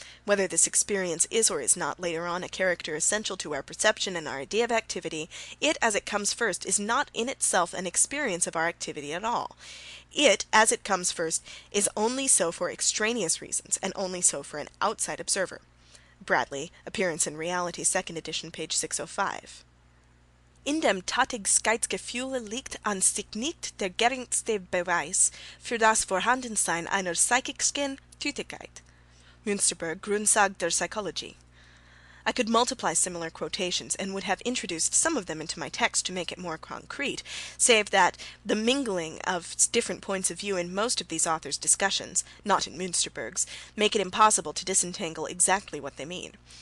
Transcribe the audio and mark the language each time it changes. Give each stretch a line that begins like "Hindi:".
English: Whether this experience is or is not later on a character essential to our perception and our idea of activity, it as it comes first is not in itself an experience of our activity at all. It, as it comes first, is only so for extraneous reasons, and only so for an outside observer. Bradley, Appearance and Reality, 2nd edition, page 605.
German: In dem tatig Gefühle liegt an sich nicht der geringste Beweis für das Vorhandensein einer psychischen Tätigkeit. Münsterberg, Grundzüge der Psychologie.
English: I could multiply similar quotations, and would have introduced some of them into my text to make it more concrete, save that the mingling of different points of view in most of these authors' discussions, not in Münsterberg's, make it impossible to disentangle exactly what they mean.